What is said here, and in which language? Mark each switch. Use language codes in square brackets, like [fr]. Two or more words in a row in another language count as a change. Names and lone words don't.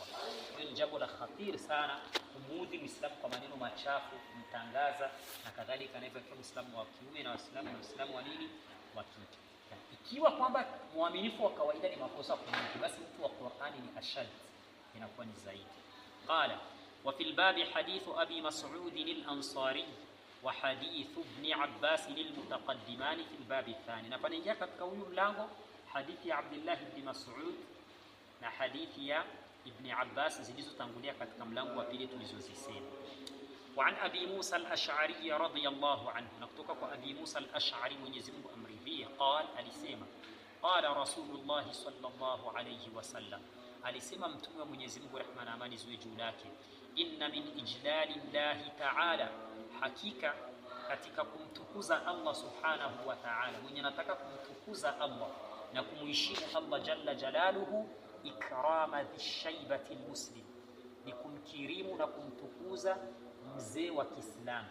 [sw] Hilo ni jambo la khatir sana, kumuudhi Muislamu kwa maneno machafu, kumtangaza na kadhalika, na hivyo kwa Muislamu wa kiume na Waislamu wa nini wa kike. Ikiwa kwamba muaminifu wa kawaida ni makosa kumudhi, basi mtu wa Qur'ani ni ashad, inakuwa ni zaidi. [ar] قال وفي الباب حديث أبي مسعود الأنصاري وحديث ابن عباس للمتقدمين في الباب الثاني. [sw] Na panaingia katika huyu mlango hadithi ya Abdullah ibn Mas'ud na hadithi ya Ibn Abbas zilizotangulia katika mlango wa pili tulizozisema. [ar] وعن أبي موسى الأشعري رضي الله عنه, [sw] na kutoka kwa Abi Musa al-Ash'ari Mwenyezi Mungu amridhie, qala, alisema [ar] قال رسول الله صلى الله عليه وسلم, [sw] alisema mtume wa Mwenyezi Mungu rehma na amani ziwe juu yake, [ar] إن من إجلال الله تعالى, [sw] hakika katika kumtukuza Allah [ar] سبحانه وتعالى, [sw] mwenye anataka kumtukuza Allah na kumuheshimu Allah [ar] جل جلاله, إكرام ذي الشيبة المسلم, [sw] ni kumkirimu na kumtukuza mzee wa Kiislamu.